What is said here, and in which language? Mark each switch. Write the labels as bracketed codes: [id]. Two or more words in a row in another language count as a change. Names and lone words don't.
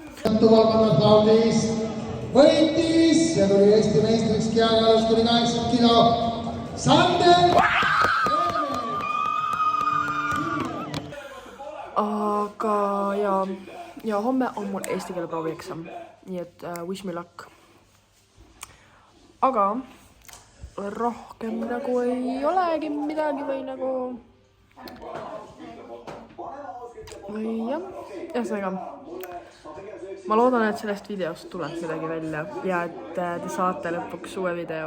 [et] Tuvalkonnad raudis võitis ja tuli Eesti meistriks kehakalus tuli 80 kilo. Sander! Aga ja homme on mul eesti keele proovieksam. Nii et [en] wish me luck. [et] Aga rohkem nagu ei olegi midagi või nagu või jah, ühesõnaga ma loodan, et sellest videost tuleb midagi välja ja et te saate lõpuks uue video.